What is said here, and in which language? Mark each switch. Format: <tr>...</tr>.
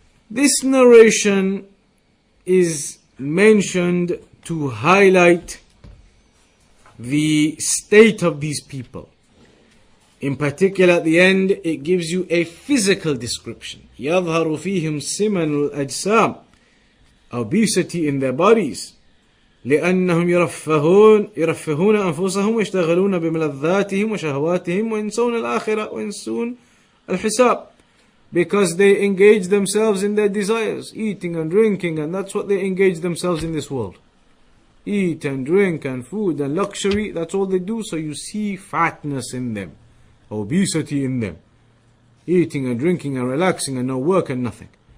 <en>This narration is mentioned to highlight the state of these people. In particular, at the end, it gives you a physical description.</en> <ar>يَظْهَرُ فِيهِمْ سِمَنُ الْأَجْسَامِ,</ar> <en>obesity in their bodies.</en> <ar>لأنهم يرفهون أنفسهم ويشتغلون بملذاتهم وشهواتهم وينسون الآخرة وينسون الحساب.</ar> <en>Because they engage themselves in their desires, eating and drinking, and that's what they engage themselves in this world. Eat and drink and food and luxury, that's all they do. So you see fatness in them, obesity in them, eating and drinking and relaxing and no work and nothing.</en>